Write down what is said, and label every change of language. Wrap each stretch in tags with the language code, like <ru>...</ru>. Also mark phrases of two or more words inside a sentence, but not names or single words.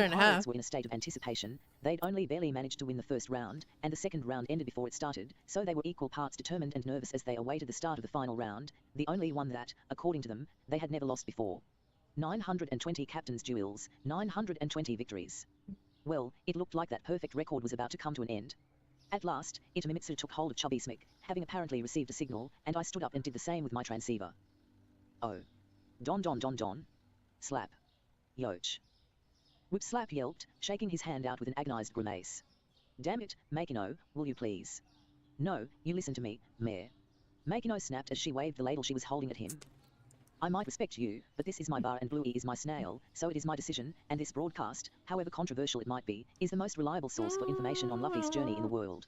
<en>The Pirates were in a state of anticipation. They'd only barely managed to win the first round, and the second round ended before it started, so they were equal parts determined and nervous as they awaited the start of the final round, the only one that, according to them, they had never lost before. 920 captains' duels, 920 victories. Well, it looked like that perfect record was about to come to an end. At last, Itamitsu took hold of Chubby Smick, having apparently received a signal, and I stood up and did the same with my transceiver. Oh. Don don don don. Slap. Yoch. Whip Slap yelped, shaking his hand out with an agonized grimace. Damn it, Makino, will you please? No, you listen to me, Mayor. Makino snapped as she waved the ladle she was holding at him. I might respect you, but this is my bar and Bluey is my snail, so it is my decision, and this broadcast, however controversial it might be, is the most reliable source for information on Luffy's journey in the world.</en>